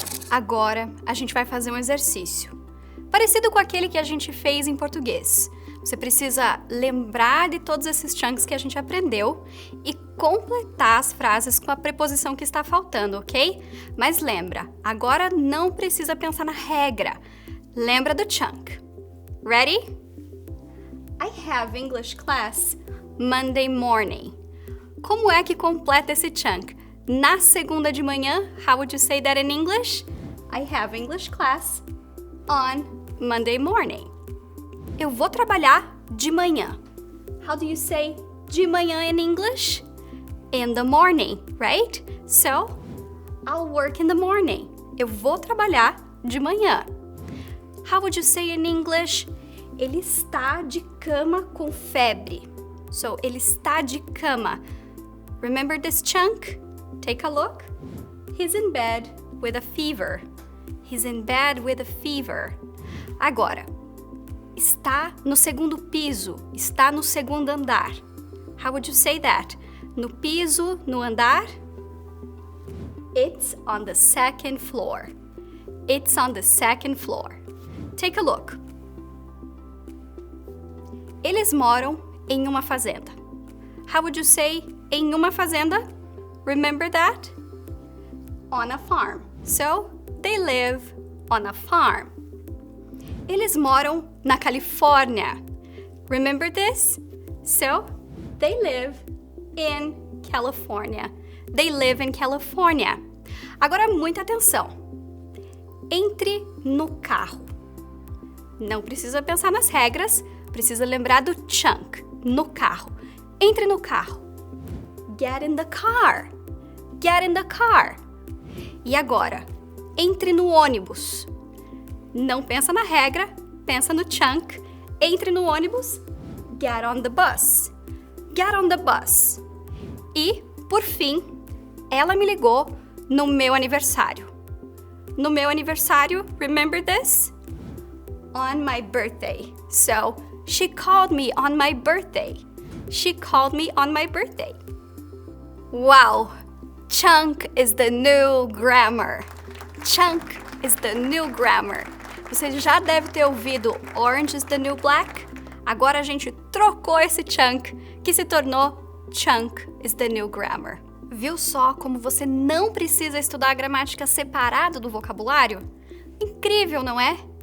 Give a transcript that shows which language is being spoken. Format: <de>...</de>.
<pt>Agora a gente vai fazer um exercício, parecido com aquele que a gente fez em português. Você precisa lembrar de todos esses chunks que a gente aprendeu e completar as frases com a preposição que está faltando, ok? Mas lembra, agora não precisa pensar na regra. Lembra do chunk. Ready?</pt> <en>I have English class Monday morning.</en> <pt>Como é que completa esse chunk? Na segunda de manhã,</pt> <en>how would you say that in English? I have English class on Monday morning.</en> <pt>Eu vou trabalhar de manhã.</pt> <en>How do you say</en> <pt>de manhã</pt> <en>in English? In the morning, right? So, I'll work in the morning.</en> <pt>Eu vou trabalhar de manhã.</pt> <en>How would you say in English?</en> <pt>Ele está de cama com febre.</pt> <en>So,</en> <pt>ele está de cama.</pt> <en>Remember this chunk? Take a look. He's in bed with a fever. He's in bed with a fever.</en> <pt>Agora, está no segundo piso, está no segundo andar.</pt> <en>How would you say that?</en> <pt>No piso, no andar?</pt> <en>It's on the second floor. It's on the second floor. Take a look.</en> <pt>Eles moram em uma fazenda.</pt> <en>How would you say</en> <pt>em uma fazenda?</pt> <en>Remember that? On a farm. So, they live on a farm.</en> <pt>Eles moram na Califórnia.</pt> <en>Remember this? So, they live in California. They live in California.</en> <pt>Agora, muita atenção. Entre no carro. Não precisa pensar nas regras, precisa lembrar do chunk, no carro. Entre no carro.</pt> <en>Get in the car. Get in the car.</en> <pt>E agora, entre no ônibus. Não pensa na regra, pensa no chunk. Entre no ônibus.</pt> <en>Get on the bus.</en> <pt>Get on the bus. E, por fim, ela me ligou no meu aniversário. No meu aniversário,</pt> <en>remember this? On my birthday. So, she called me on my birthday. She called me on my birthday. Wow! Chunk is the new grammar. Chunk is the new grammar.</en> <pt>Você já deve ter ouvido Orange is the New Black? Agora a gente trocou esse chunk, que se tornou Chunk is the New Grammar. Viu só como você não precisa estudar a gramática separado do vocabulário? Incrível, não é?</pt>